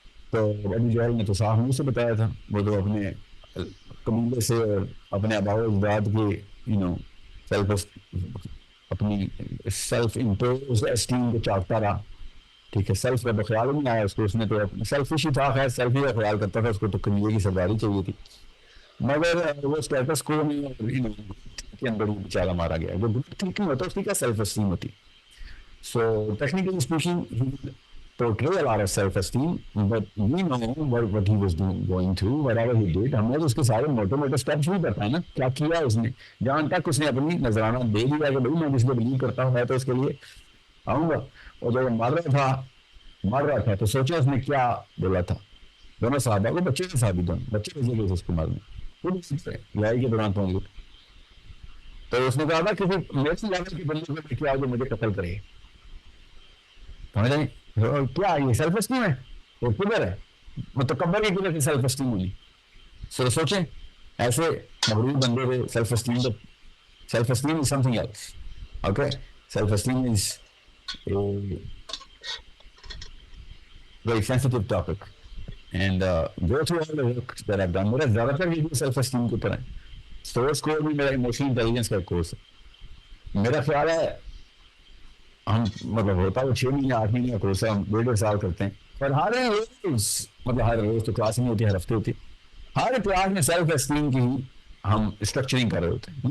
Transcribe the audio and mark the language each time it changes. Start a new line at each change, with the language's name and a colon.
Urdu: تو ابو جہل نے تو صاف منہ سے بتایا تھا, وہ تو اپنے قبیلے سے اور اپنے آباء و اجداد کے اپنی سیلف امپوز اسٹیم کو چاہتا رہا. ٹھیک ہے, سیلف کا تو خیال نہیں آیا اس کو, اس نے تو سیلفش ہی تھا, خیر سیلف ہی کا خیال کرتا تھا, اس کو تو قبیلے کی سرداری چاہیے تھی. مگر وہ اسٹیٹس کو کے اندر وہ بیچارہ مارا گیا. وہ گروپ تھنکنگ ہوتا ہے, اس کی کیا سیلف اسٹیم ہوتی. So technically speaking
English: portray a lot of self-esteem, but we know what he was going through, whatever he did.
Urdu: ہم نے تو اس کے سارے موٹے موٹے اسٹیپس بھی پتا ہے نا کیا کیا اس نے, جہاں تک اس نے اپنی نذرانہ دے دیا کہ بھائی میں جس کو بلیو کرتا ہوں میں تو اس کے لیے آؤں گا. اور جب وہ مر رہا تھا تو سوچا اس نے کیا بولا تھا. دونوں صحابہ کو, بچے کے صحابی دونوں بچے بھیجے گئے اس کو مارنے, لڑائی کے دوران پہنچ گئے. تو اس نے کہا تھا کہ میرے سے لیول کے بندے کو کیا جو مجھے قتل کرے. سمجھ رہے کیا یہ سیلف اسٹیم ہے؟ وہ کدھر ہے متکبر کی کدھر کی سیلف اسٹیم ہوگی. سو سوچیں ایسے مغرور بندے پہ سیلف اسٹیم, تو
English: Self esteem is something else. Okay, self esteem is very sensitive topic. And go through all the work that I've done.
Urdu: میرا زیادہ تر یہ سیلف اسٹیم کی طرح سورس کوڈ بھی میرا ایموشنل انٹیلیجنس کا کورس ہے. میرا خیال ہے ہم مطلب ہوتا ہے 6 مہینے 8 مہینے کا کورس ہے, ہم 1.5 سال کرتے ہیں, پر ہر روز مطلب ہر روز تو کلاس نہیں ہوتی, ہر ہفتے ہوتی, ہر کلاس میں سیلف اسٹیم کی ہی ہم اسٹرکچرنگ کر رہے ہوتے ہیں.